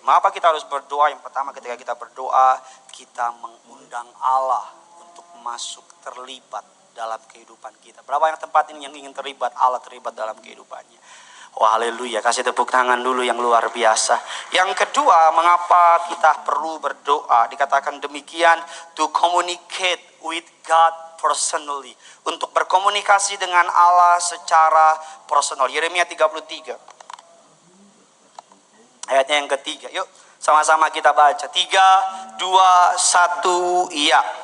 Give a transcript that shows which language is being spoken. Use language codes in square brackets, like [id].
[id] Mengapa kita harus berdoa? Yang pertama, ketika kita berdoa, kita mengundang Allah untuk masuk terlibat dalam kehidupan kita. Berapa yang tempat ini yang ingin terlibat, Allah terlibat dalam kehidupannya. Oh haleluya, kasih tepuk tangan dulu yang luar biasa. Yang kedua, mengapa kita perlu berdoa? Dikatakan demikian, [en] to communicate with God personally. [id] Untuk berkomunikasi dengan Allah secara personal. Yeremia 33. Ayatnya yang ketiga. Yuk sama-sama kita baca. 3, 2, 1, iya.